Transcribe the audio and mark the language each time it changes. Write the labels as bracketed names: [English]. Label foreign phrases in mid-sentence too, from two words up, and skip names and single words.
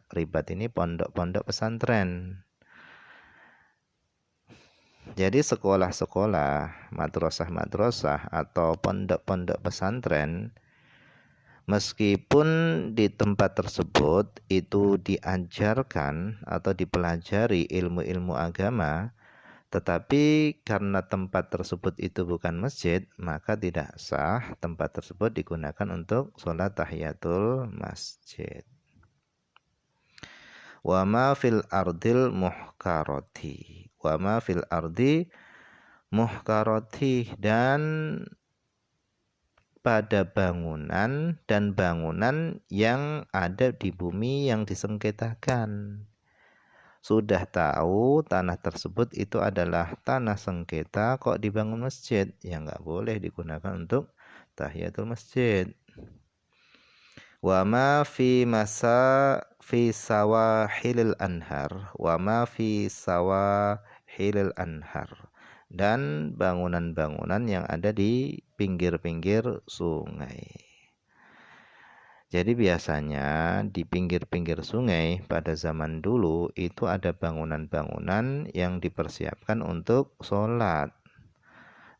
[Indonesian] Ribat ini pondok-pondok pesantren. Jadi sekolah-sekolah, madrasah-madrasah atau pondok-pondok pesantren, meskipun di tempat tersebut itu diajarkan atau dipelajari ilmu-ilmu agama, tetapi karena tempat tersebut itu bukan masjid, maka tidak sah tempat tersebut digunakan untuk sholat [Arabic] تحية المسجد. وما في الأرض المحكرة، وما في الأرض المحكرة, [Indonesian] dan pada bangunan dan bangunan yang ada di bumi yang disengketakan. Sudah tahu tanah tersebut itu adalah tanah sengketa, kok dibangun masjid, ya nggak boleh digunakan untuk [Arabic] تحية المسجد. وما في سواحل الأنهار، وما في سواحل الأنهار, [Indonesian] dan bangunan-bangunan yang ada di pinggir-pinggir sungai. Jadi biasanya di pinggir-pinggir sungai pada zaman dulu itu ada bangunan-bangunan yang dipersiapkan untuk sholat.